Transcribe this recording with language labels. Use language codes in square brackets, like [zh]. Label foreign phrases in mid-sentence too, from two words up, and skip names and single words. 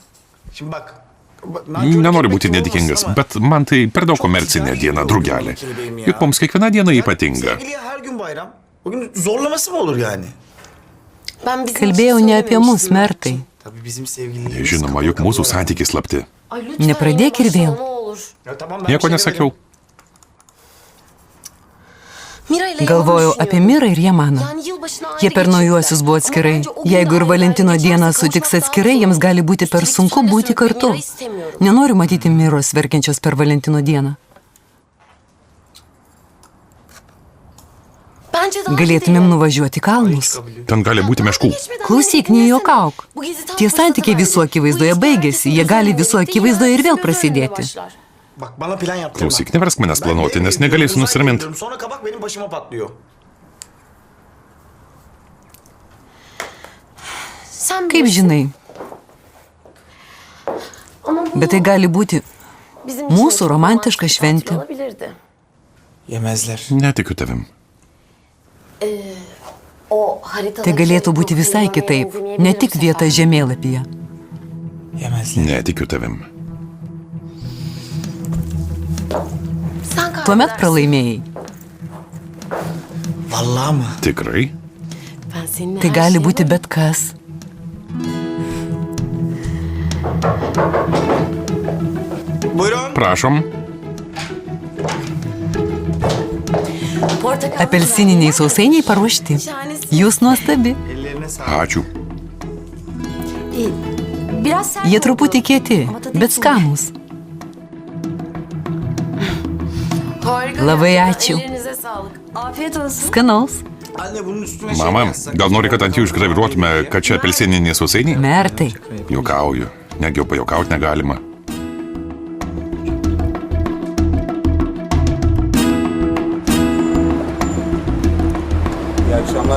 [tr] Şimdi bak. [lt] Nenoriu būti nedėkingas, bet man tai per daug komercinė diena, drugelė. Juk mums kiekviena diena ypatinga. [tr] Sevgiliye her gün bayram. Bugün zorlaması mı olur yani? Ben bizim [lt] Kalbėjau ne apie mus, mertai. [tr] Tabii bizim sevgililerimiz. [lt] Žinoma, juk mūsų santykiai slapti. [tr] Ay, lütfen [lt] Nepradėk ir [tr] yine [lt] vėl. [tr] başla, ne olur. Ya tamam, ben bir [lt] Nieko [tr] şey [lt] nesakiau. [tr] Mira ile [lt] Galvojau [tr] yalan [lt] apie [tr] düşünüyorum. [lt] Mirą ir Jamaną. [tr] Yani yılbaşına ayrı [lt] Jie per naujuosius buvo [tr] geçecekler. [lt] atskirai. [tr] Ama bence o gün [lt] Jeigu ir [tr] ayrı [lt] Valentino [tr] ayrı [lt] dieną [tr] geçerse [lt] sutiks [tr] kavuşmak [lt] atskirai, [tr] daha [lt] jiems [tr] zor. [lt] gali būti per [tr] Üstelik [lt] sunku [tr] söyle [lt] būti [tr] söyle, [lt] kartu. [tr] Mira'yı istemiyorum. [lt] Nenoriu matyti Miros verkiančios per Valentino dieną. Galėtumėm nuvažiuoti į kalnus. Ten gali būti meškų. Klausyk, nejuokauk. Tie santykiai visų akivaizdoje baigėsi, jie gali visų akivaizdoje ir vėl prasidėti. [tr] Bak bana plan yaptırma. [lt] Klausyk, neversk manęs planuoti, nes negalėsiu nusiraminti. [tr] Sonra kabak benim başıma patlıyor. [lt] Kaip žinai, bet tai gali būti mūsų romantiška šventė. [tr] Yemezler. [lt] Netikiu tavim. Tai galėtų būti visai kitaip, ne tik vieta žemėlapyje. [tr] Yemezler. [lt] Netikiu tavim. Tuomet pralaimėjai. [tr] Vallahi mı? [lt] Tikrai? Tai gali būti bet kas. [tr] Buyurun. [lt] Prašom. Apelsininiai sausainiai paruošti. Jūs nuostabi. [tr] Ellerine sağlık. [lt] Ačiū. Jie truputį kieti, bet skanūs. Labai ačiū. Skanaus. [tr] Anne bunun üstüne şey [lt] Mama, [tr] yazsak. [lt] gal nori, kad ant jų išgraviruotume, kad čia apelsininiai sausainiai? Mertai. Juokauju. Negi jau pajuokauti negalima. [tr] İyi akşamlar.